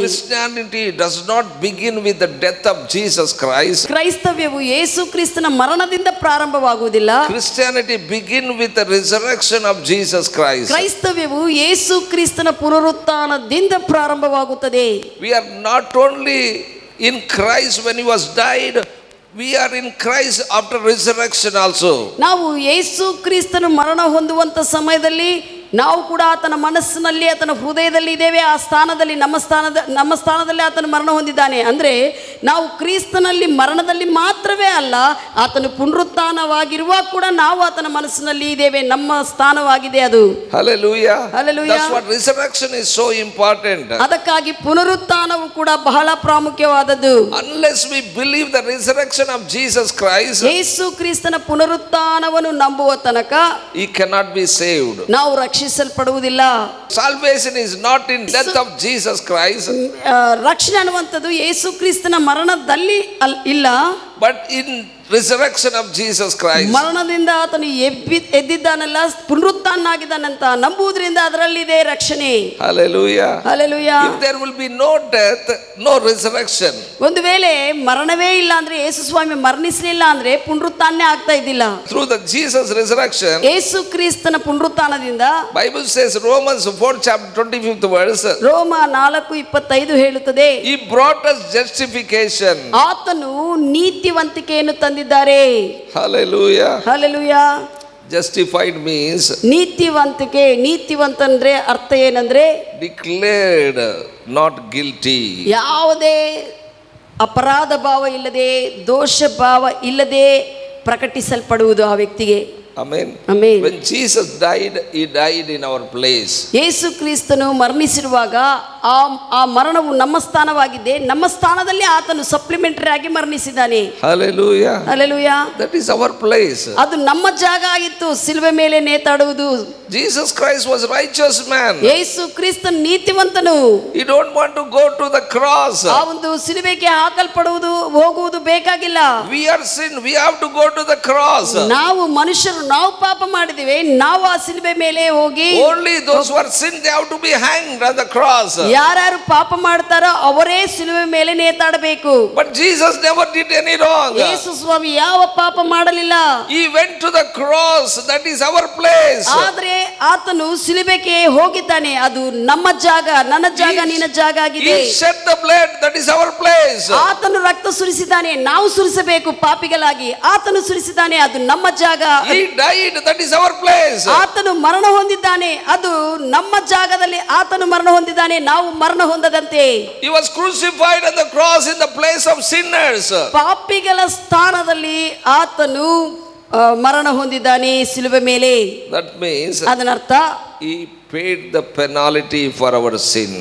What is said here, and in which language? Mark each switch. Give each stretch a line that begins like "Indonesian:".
English: Christianity does not begin with the death of Jesus Christ.
Kannada: ಕ್ರೈಸ್ತವ್ಯವು ಯೇಸು ಕ್ರಿಸ್ತನ ಮರಣದಿಂದ ಪ್ರಾರಂಭವಾಗುವುದಿಲ್ಲ.
English: Christianity begin with the resurrection of Jesus Christ.
Kannada: ಕ್ರೈಸ್ತವ್ಯವು ಯೇಸು ಕ್ರಿಸ್ತನ ಪುನರುತ್ಥಾನದಿಂದ ಪ್ರಾರಂಭವಾಗುತ್ತದೆ.
English: We are not only in Christ when he was died, we are in Christ after resurrection also.
Kannada: ನಾವು ಯೇಸು ಕ್ರಿಸ್ತನು ಮರಣ ಹೊಂದುವಂತ ಸಮಯದಲ್ಲಿ ನಾವು ಕೂಡ ಆತನ ಮನಸ್ಸಿನಲ್ಲಿ, ಆತನ ಹೃದಯದಲ್ಲಿ ಇದ್ದೇವೆ. ಆ ಸ್ಥಾನದಲ್ಲಿ ನಮ್ಮ ಸ್ಥಾನದಲ್ಲಿ ಆತನ ಮರಣ ಹೊಂದಿದ್ದಾನೆ. ಅಂದರೆ ನಾವು ಕ್ರಿಸ್ತನಲ್ಲಿ ಮರಣದಲ್ಲಿ ಮಾತ್ರವೇ ಅಲ್ಲ, ಆತನು ಪುನರುತ್ಥಾನವಾಗಿರುವಾಗ ಕೂಡ ನಾವು ಆತನ ಮನಸ್ಸಿನಲ್ಲಿ ಇದ್ದೇವೆ. ನಮ್ಮ ಸ್ಥಾನವಾಗಿದೆ ಅದು.
English: Hallelujah. Hallelujah. That's what resurrection is so important.
Kannada: ಅದಕ್ಕಾಗಿ ಪುನರುತ್ಥಾನವು ಕೂಡ ಬಹಳ ಪ್ರಾಮುಖ್ಯವಾದದ್ದು.
English: Unless we believe the resurrection of Jesus Christ,
Kannada: ಯೇಸು ಕ್ರಿಸ್ತನ ಪುನರುತ್ಥಾನವನ್ನು ನಂಬುವ ತನಕ
English: he cannot be saved.
Kannada: ನಾವು ರಕ್ಷಿಸಲ್ಪಡುವುದಿಲ್ಲ.
English: Salvation is not in death of Jesus Christ.
Kannada: ರಕ್ಷಣೆ ಅನ್ನುವಂಥದ್ದು ಯೇಸು ಕ್ರಿಸ್ತನ ಮರಣದಲ್ಲಿ ಇಲ್ಲ,
English: but in resurrection of Jesus Christ.
Kannada: ಮರಣದಿಂದ ಆತನು ಎದ್ದಿದ್ದಾನಲ್ಲ, ಪುನರುತ್ಥಾನನಾಗಿದ್ದಾನಂತ ನಂಬುವುದರಿಂದ ಅದರಲ್ಲಿದೆ ರಕ್ಷಣೆ.
English: Hallelujah. Hallelujah. If there will be no death, no resurrection.
Kannada: ಒಂದು ವೇಳೆ ಮರಣವೇ ಇಲ್ಲ ಅಂದ್ರೆ, ಯೇಸು ಸ್ವಾಮಿ ಮರಣಿಸಲಿಲ್ಲ ಅಂದ್ರೆ ಪುನರುತ್ಥಾನ ಆಗ್ತಾ ಇದ್ದಿಲ್ಲ.
English: Through the Jesus resurrection,
Kannada: ಯೇಸು ಕ್ರಿಸ್ತನ ಪುನರುತ್ಥಾನದಿಂದ,
English: Bible says Romans 4 chapter 25th verse,
Kannada: ರೋಮ 4:25 ಹೇಳುತ್ತದೆ,
English: he brought us justification.
Kannada: ಆತನು ನೀತಿವಂತಿಕೆಯನ್ನು ತಂದಿದ್ದಾರೆ.
English: Hallelujah. Hallelujah. Justified means
Kannada: ನೀತಿವಂತಂದ್ರೆ ಅರ್ಥ ಏನಂದ್ರೆ
English: declared not guilty.
Kannada: ಯಾವುದೇ ಅಪರಾಧ ಭಾವ ಇಲ್ಲದೆ, ದೋಷ ಭಾವ ಇಲ್ಲದೆ ಪ್ರಕಟಿಸಲ್ಪಡುವುದು ಆ ವ್ಯಕ್ತಿಗೆ.
English: Amen. Amen. When Jesus died, he died in our place.
Kannada: ಯೇಸು ಕ್ರಿಸ್ತನು ಮರಣಿಸಿರುವಾಗ ಆ ಮರಣವು ನಮ್ಮ ಸ್ಥಾನವಾಗಿದೆ. ನಮ್ಮ ಸ್ಥಾನದಲ್ಲಿ ಆತನು ಸಪ್ಲಿಮೆಂಟರಿ ಆಗಿ ಮರಣಿಸಿದ್ದಾನೆ.
English: Hallelujah.
Kannada: Hallelujah.
English: That is our place.
Kannada: ಅದು ನಮ್ಮ ಜಾಗ ಆಗಿತ್ತು ಸಿಲುಬೆ ಮೇಲೆ ನೇತಾಡುವುದು.
English: Jesus Christ was righteous man.
Kannada: ಯೇಸು ಕ್ರಿಸ್ತನು ನೀತಿವಂತನು.
English: He don't want to go to the cross.
Kannada: ಆ ಒಂದು ಸಿಲುಬೆಗೆ ಹಾಕಲ್ಪಡುವುದು ಹೋಗುವುದು ಬೇಕಾಗಿಲ್ಲ.
English: We are sin. We have to go to the cross.
Kannada: ನಾವು ಮನುಷ್ಯರು ನಾವು ಪಾಪ ಮಾಡಿದ್ದೇವೆ, ನಾವು ಆ ಸಿಲುಬೆ ಮೇಲೆ ಹೋಗಿ.
English: Only those who are sin, they have to be hanged on the cross.
Kannada: ಯಾರು ಪಾಪ ಮಾಡ್ತಾರೋ ಅವರೇ ಸಿಲುಬೆ ಮೇಲೆ ನೇತಾಡಬೇಕು.
English: But Jesus never did any wrong.
Kannada: ಯೇಸು ಸ್ವಾಮಿ ಯಾವ ಪಾಪ ಮಾಡಲಿಲ್ಲ.
English: He went to the cross. That is our place.
Kannada: ಆದ್ರೆ ಆತನು ಸಿಲುಬೆಗೆ ಹೋಗಿದ್ದಾನೆ. ಅದು ನಮ್ಮ ಜಾಗ, ನನ್ನ ಜಾಗ, ನಿನ್ನ ಜಾಗ ಆಗಿದೆ.
English: He shed the blood. That is our place.
Kannada: ಆತನು ರಕ್ತ ಸುರಿಸಿದ್ದಾನೆ, ನಾವು ಸುರಿಸಬೇಕು ಪಾಪಿಗಳಾಗಿ. ಆತನು ಸುರಿಸಿದ್ದಾನೆ, ಅದು ನಮ್ಮ ಜಾಗ.
English: He died. That is our place.
Kannada: ಆತನು ಮರಣ ಹೊಂದಿದ್ದಾನೆ, ಅದು ನಮ್ಮ ಜಾಗದಲ್ಲಿ ಆತನು ಮರಣ ಹೊಂದಿದ್ದಾನೆ, ನಾವು ಮರಣ ಹೊಂದದಂತೆ.
English: He was crucified on the cross in the place of sinners.
Kannada: ಪಾಪಿಗಳ ಸ್ಥಾನದಲ್ಲಿ ಆತನು ಮರಣ ಹೊಂದಿದ್ದಾನೆ ಸಿಲುಬೆ ಮೇಲೆ.
English: That means
Kannada: ಅದನ್ನರ್ಥ
English: he paid the penalty for our sin.